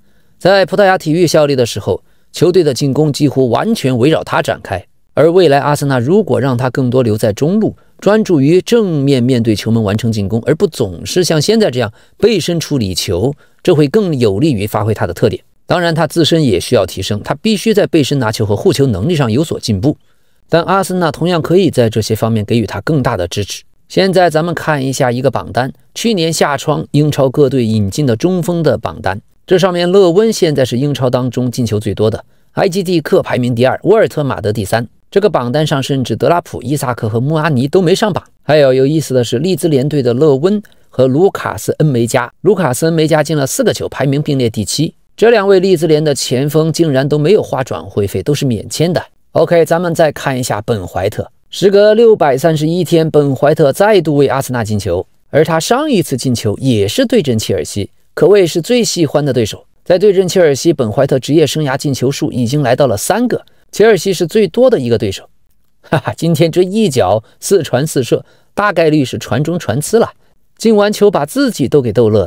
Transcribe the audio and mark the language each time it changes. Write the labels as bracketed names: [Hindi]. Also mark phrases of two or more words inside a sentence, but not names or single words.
[Chinese] 在葡萄牙體育效力的時候，球隊的進攻幾乎完全圍繞他展開，而未來阿森納如果讓他更多留在中路，專注於正面面對球門完成進攻，而不總是像現在這樣背身處理球，這會更有利於發揮他的特點。當然他自身也需要提升，他必須在背身拿球和護球能力上有所進步，但阿森納同樣可以在這些方面給予他更大的支持。現在咱們看一下一個榜單，去年夏窗英超各队引进的中锋的榜单。這上面勒溫現在是英超當中进球最多的，埃基蒂克排名第2，沃尔特马德第3。這個榜單上甚至德拉普、伊萨克和穆阿尼都沒上榜。還有意思的是，利兹联队的勒溫和盧卡斯·恩梅加，进了4個球，排名并列第7。這2位利茲联的前锋竟然都沒有花轉會費，都是免簽的。OK， 咱們再看一下本懷特。時隔631天，本懷特再度為阿森納進球，而他上一次進球也是對陣切爾西，可謂是最喜歡的對手。在對陣切爾西，本懷特職業生涯進球數已經來到了3個，切爾西是最多的一個對手。今天這一腳4傳4射，大概率是傳中傳刺了，進完球把自己都給逗樂了。